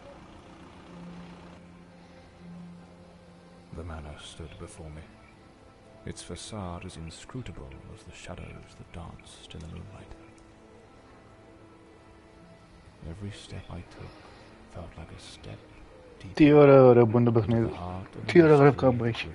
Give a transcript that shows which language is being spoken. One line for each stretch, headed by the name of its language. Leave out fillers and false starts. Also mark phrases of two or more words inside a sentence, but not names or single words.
English: The manor stood before me, its facade as inscrutable as the shadows that danced in the moonlight. Every step I took felt like a step deeper.
Greek: Τι ωραίο ρε που είναι το
English: The
Greek: παιχνίδι.
English: heart of
Greek: Τι ωραία
English: mystery
Greek: γραφικά που έχει.